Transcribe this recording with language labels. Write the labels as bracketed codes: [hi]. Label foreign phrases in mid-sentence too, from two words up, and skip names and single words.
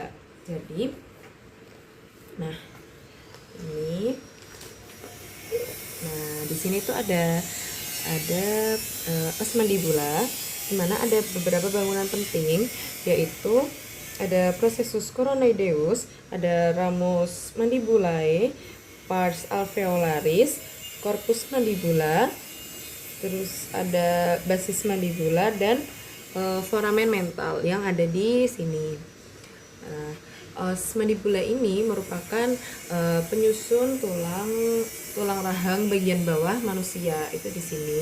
[id] Jadi, nah ini, di sini tuh ada [la] os mandibula, [id] di mana ada beberapa bangunan penting, yaitu ada [la] processus coronoideus, [id] ada [la] ramus mandibulae, pars alveolaris, corpus mandibula, [id] terus ada [la] basis mandibula [id] dan [la] foramen mental [id] yang ada di sini. [la] Os mandibula [id] ini merupakan penyusun tulang rahang bagian bawah manusia, itu di sini.